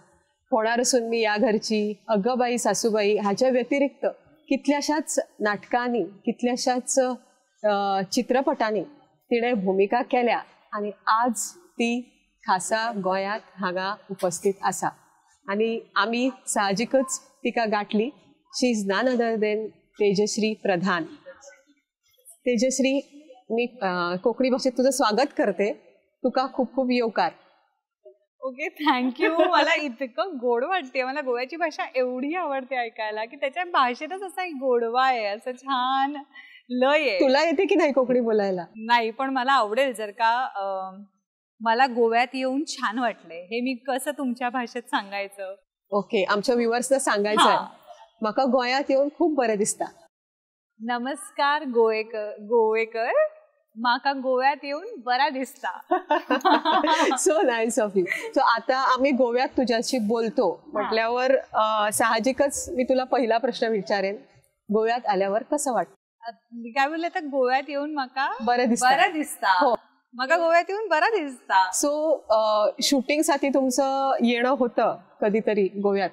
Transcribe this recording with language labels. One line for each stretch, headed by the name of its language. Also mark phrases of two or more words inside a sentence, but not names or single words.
Konkani: फोंडार असून मी या घरची, अग्गबाई सासूबाई हाच्या व्यतिरिक्त कितल्याशाच नाटकांनी, कितल्याशाच चित्रपटांनी तिणें भुमिका केल्या आनी आज ती खासा गोंयांत हांगा उपस्थित आसा आनी आमी साहजिकच तिका गाठली.
English: She is none other than तेजश्री प्रधान.
Marathi: तेजश्री, मी कोकणी भाषेत तुझं स्वागत करते.
Konkani: तुका खूप खूप येवकार.
English: OK, thank you.
Marathi: मला इतकं गोड वाटते. मला गोव्याची भाषा एवढी आवडते ऐकायला की त्याच्या भाषेतच असा एक गोडवा आहे, असं छान लय आहे. तुला येते की नाही कोकणी बोलायला? नाही, पण मला आवडेल जर का मला गोव्यात येऊन छान वाटलंय हे मी कसं तुमच्या भाषेत सांगायचं.
Konkani: ओके,
Marathi: आमच्या व्ह्युअर्सना सांगायचं आहे
Konkani: म्हाका गोंयांत येऊन खूप बरें दिसता. नमस्कार गोवेकर, म्हाका गोव्यात येऊन बरा दिसता.
English: So nice of you.
Marathi: सो आता आम्ही गोव्यात तुझ्याशी बोलतो म्हटल्यावर साहजिकच मी तुला पहिला प्रश्न विचारेन, गोव्यात आल्यावर कसं वाटतं? काय बोलले तर गोव्यात येऊन म्हाका
Konkani: बरं दिसता. हो, म्हाका गोव्यात येऊन बरा दिसता.
Marathi: सो शूटिंगसाठी तुमचं येणं होतं कधीतरी गोव्यात.